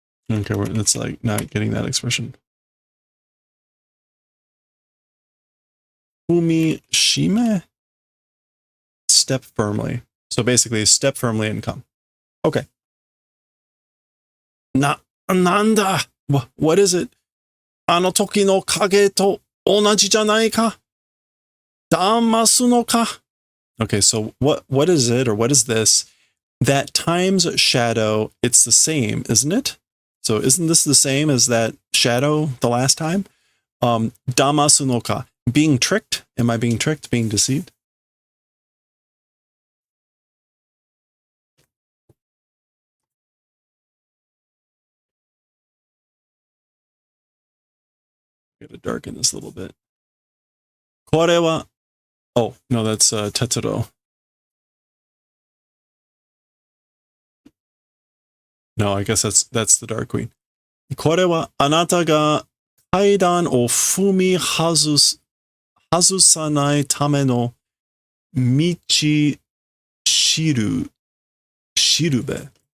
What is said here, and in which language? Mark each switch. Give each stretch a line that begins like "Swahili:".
English: Okay, that's like not getting that expression.
Japanese: Fumi shime?
English: Step firmly. So basically, step firmly and come. Okay.
Japanese: Nanda.
English: What is it?
Japanese: あの時の影と同じじゃないか? 騙すのか?
English: Okay, so what is it, or what is this? That times shadow, it's the same, isn't it? So isn't this the same as that shadow the last time?
Japanese: Damasu no ka.
English: Being tricked? Am I being tricked? Being deceived? Gotta darken this a little bit.
Japanese: Kore wa...
English: Oh, no, that's Tetsuro. No, I guess that's the Dark Queen.
Japanese: これはあなたが階段を踏み外さないための道しるべ.